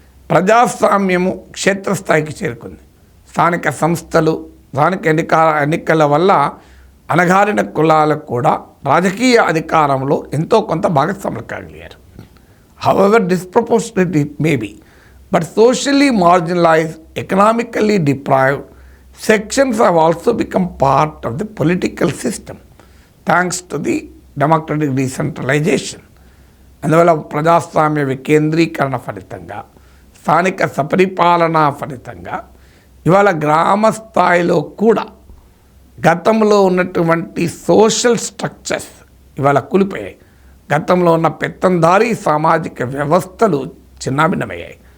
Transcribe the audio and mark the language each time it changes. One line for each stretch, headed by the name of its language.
Telugu: ప్రజాస్వామ్యము క్షేత్రస్థాయికి చేరుకుంది. స్థానిక సంస్థలు, స్థానిక ఎన్నికల వల్ల అణగారిన కులాలకు కూడా రాజకీయ అధికారంలో ఎంతో కొంత భాగస్వాములు కాగలిగారు.
English: However disproportionate it may be, but socially marginalized, economically deprived sections have also become part of the political system thanks to the democratic decentralization.
Telugu: అందువల్ల ప్రజాస్వామ్య వికేంద్రీకరణ ఫలితంగా, స్థానిక సపరిపాలన ఫలితంగా ఇవాళ గ్రామ స్థాయిలో కూడా గతంలో ఉన్నటువంటి సోషల్ స్ట్రక్చర్స్ ఇవాళ కూలిపోయాయి. గతంలో ఉన్న పెత్తందారీ సామాజిక వ్యవస్థలు చిన్నాభిన్నమయ్యాయి.